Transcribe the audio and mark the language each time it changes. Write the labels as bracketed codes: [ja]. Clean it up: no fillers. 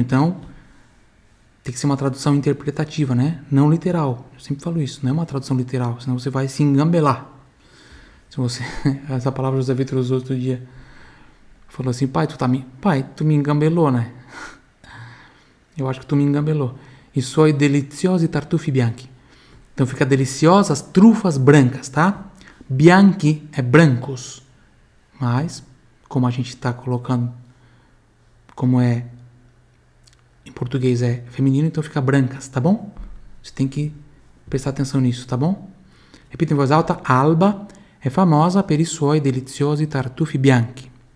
[pt] Então, tem que ser uma tradução interpretativa, né? Não literal. Eu sempre falo isso. Não é uma tradução literal, senão você vai se engambelar. Se você... Essa palavra José Vitor usou outro dia. Falou assim, pai, tu me engambelou, né? Eu acho que tu me engambelou. [it] I suoi deliziosi tartufi bianchi. [pt] Então fica deliciosas trufas brancas, tá? Bianchi é brancos. Mas, como a gente está colocando, como é em português é feminino, então fica brancas, tá bom? Você tem que prestar atenção nisso, tá bom? Repita em voz alta. [it] Alba è famosa per i suoi deliziosi tartufi bianchi.